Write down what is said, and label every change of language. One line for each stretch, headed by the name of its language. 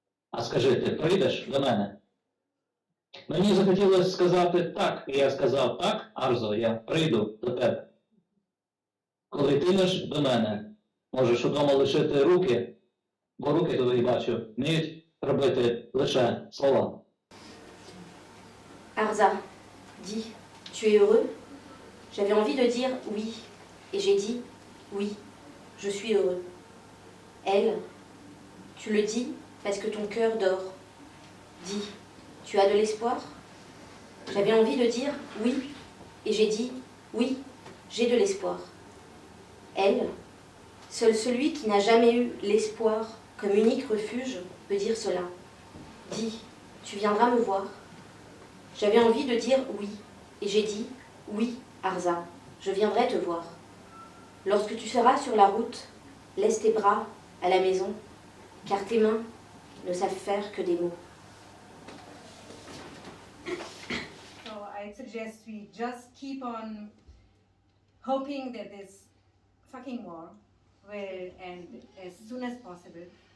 Ukrainian: А скажи, ти прийдеш до мене? Мені захотілося сказати так, і я сказав так, Арзо, я прийду до тебе. Коли йтимеш до мене, можеш удома лишити руки, бо руки твої, бачу, вміють робити лише слова.
French: Arza, dis, tu es heureux? J'avais envie de dire oui, et j'ai dit oui, je suis heureux. Elle, tu le dis parce que ton cœur dort. Dis, tu as de l'espoir? J'avais envie de dire oui, et j'ai dit oui, j'ai de l'espoir. Elle, seul celui qui n'a jamais eu l'espoir comme unique refuge peut dire cela. Dis, tu viendras me voir? J'avais envie de dire oui, et j'ai dit oui, Arza, je viendrai te voir. Lorsque tu seras sur la route, laisse tes bras à la maison, car tes mains ne savent faire que des mots.
English: So I suggest we just keep on hoping that this fucking war will end as soon as possible.